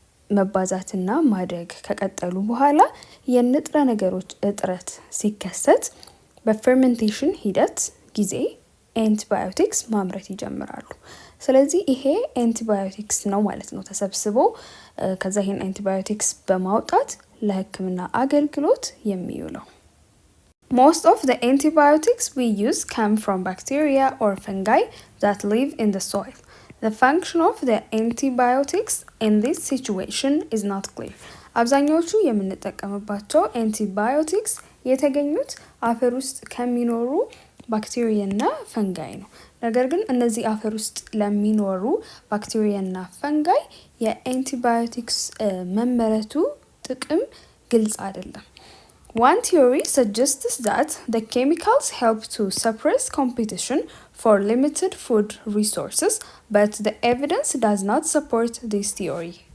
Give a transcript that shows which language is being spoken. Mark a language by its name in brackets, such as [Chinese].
[Amharic] መባዛትና ማደግ ከቀጠሉ በኋላ የንጥረ ነገሮች እጥረት ሲከሰት በፈርመንቴሽን ሂደት ጊዜ አንቲባዮቲክስ ማምረት ይጀምራሉ። ስለዚህ ይሄ አንቲባዮቲክስ ነው ማለት ነው ተሰብስቦ ከዛ ይሄን አንቲባዮቲክስ በማውጣት ለሕክምና አገልግሎት የሚውለው። [English] Most of the antibiotics we use come from bacteria or fungi that live in the soil. The function of the antibiotics in this situation is not clear. [Amharic] አብዛኛዎቹ የምንጠቀምባቸው አንቲባዮቲክስ የተገኙት አፈር ውስጥ ከሚኖሩ ባክቴሪያና ፈንጋይ ነው። ነገር ግን እነዚህ አፈር ውስጥ ለሚኖሩ ባክቴሪያና ፈንጋይ የአንቲባዮቲክስ መመረቱ ጥቅም ግልጽ አይደለም። [English] One theory suggests that the chemicals help to suppress competition for limited food resources, but the evidence does not support this theory.